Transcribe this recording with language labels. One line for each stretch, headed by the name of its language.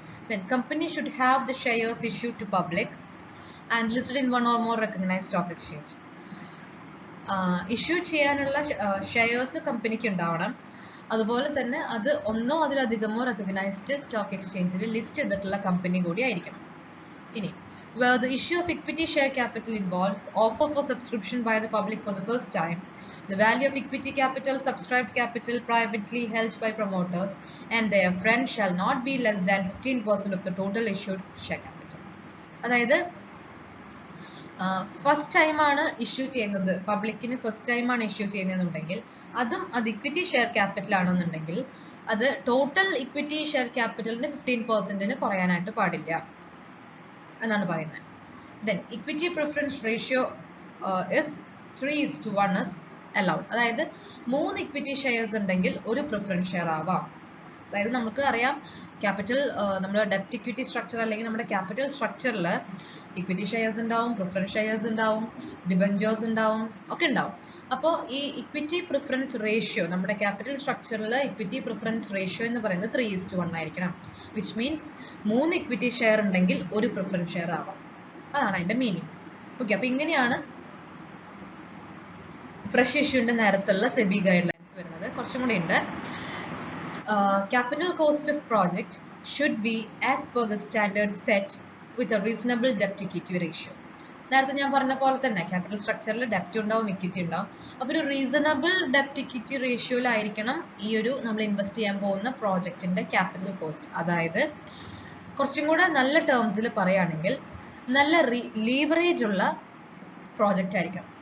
English: Then company should have the shares issued to public and listed in one or more recognized stock exchange.
Malayalam: Issue ചെയ്യാനുള്ള shares കമ്പനിക്ക് ഉണ്ടാവണം. അതുപോലെ തന്നെ അത് ഒന്നോ അതിലധികമോ റെക്കഗ്നൈസ്ഡ് സ്റ്റോക്ക് എക്സ്ചേഞ്ചിൽ ലിസ്റ്റ് ചെയ്തിട്ടുള്ള കമ്പനി കൂടി ആയിരിക്കണം. ഇനി
English: where the issue of equity share capital involves offer for subscription by the public for the first time, the value of equity capital, subscribed capital privately held by promoters and their friends shall not be less than 15% of the total issued share capital.
Malayalam: അതായത് first time ആണ് issue ചെയ്യുന്നത്, പബ്ലിക്കിന് first time ആണ് issue ചെയ്യുന്നതെന്നുണ്ടെങ്കിൽ അതും അത് equity share capital ആണെന്നുണ്ടെങ്കിൽ അത് total equity share ക്യാപിറ്റലിന് 15% കുറയാനായിട്ട് പാടില്ല എന്നാണ് പറയുന്നത്.
English: Then equity preference ratio is 3:1 is allowed.
Malayalam: അതായത് 3 ഇക്വിറ്റി ഷെയർസ് ഉണ്ടെങ്കിൽ ഒരു പ്രിഫറൻസ് ഷെയർ ആവാം. അതായത് നമുക്ക് അറിയാം ക്യാപിറ്റൽ, നമ്മുടെ ഡെപ്റ്റ് ഇക്വിറ്റി സ്ട്രക്ചർ അല്ലെങ്കിൽ നമ്മുടെ ക്യാപിറ്റൽ സ്ട്രക്ചറിൽ ഇക്വിറ്റി ഷെയർസ് ഉണ്ടാവും, പ്രിഫറൻസ് ഷെയർസ് ഉണ്ടാവും, ഡിബഞ്ചേഴ്സ് ഉണ്ടാവും, ഒക്കെ ഉണ്ടാവും. അപ്പോൾ ഈ ഇക്വിറ്റി പ്രിഫറൻസ് റേഷ്യോ നമ്മുടെ ക്യാപിറ്റൽ സ്ട്രക്ചറിൽ ഇക്വിറ്റി പ്രിഫറൻസ് റേഷ്യോ എന്ന് പറയുന്നത് 3:1 ആയിരിക്കണം.
English: which means
Malayalam: 3 ഇക്വിറ്റി ഷെയർ ഉണ്ടെങ്കിൽ ഒരു പ്രിഫറൻസ് ഷെയർ ആവാം. അതാണ് അതിന്റെ മീനിങ്. ഓക്കെ, അപ്പൊ ഇങ്ങനെയാണ് ഫ്രഷ് ഇഷ്യൂന്റെ നേരത്തുള്ള സെബി ഗൈഡ് ലൈൻസ് വരുന്നത്. കുറച്ചും കൂടി ഉണ്ട്.
English: Capital cost of project should be as per the standard set with a reasonable debt equity ratio.
Malayalam: നേരത്തെ ഞാൻ പറഞ്ഞ പോലെ തന്നെ ക്യാപിറ്റൽ സ്ട്രക്ചറിൽ ഡെപ്റ്റ് ഉണ്ടാവും, ഇക്വിറ്റി ഉണ്ടാവും. അപ്പോൾ ഒരു റീസണബിൾ ഡെപ്റ്റ് ഇക്വിറ്റി റേഷ്യോയിലായിരിക്കണം ഈ ഒരു നമ്മൾ ഇൻവെസ്റ്റ് ചെയ്യാൻ പോകുന്ന പ്രോജക്റ്റിന്റെ ക്യാപിറ്റൽ കോസ്റ്റ്. അതായത് കുറച്ചും കൂടെ നല്ല ടേംസിൽ പറയുകയാണെങ്കിൽ നല്ല ലീവറേജ് ഉള്ള പ്രോജക്റ്റ് ആയിരിക്കണം.